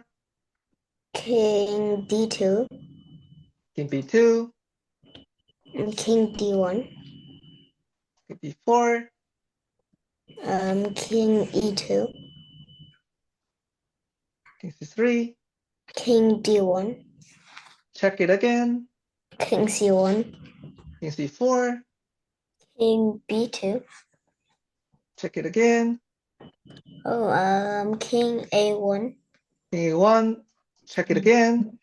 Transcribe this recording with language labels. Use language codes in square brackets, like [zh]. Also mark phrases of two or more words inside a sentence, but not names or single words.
[en] King D2, King B2, and King D1, King B4, King E2, King C3, King D1, check it again, King C1, King C4, King B2. check it again, King A1, King A1, check it again,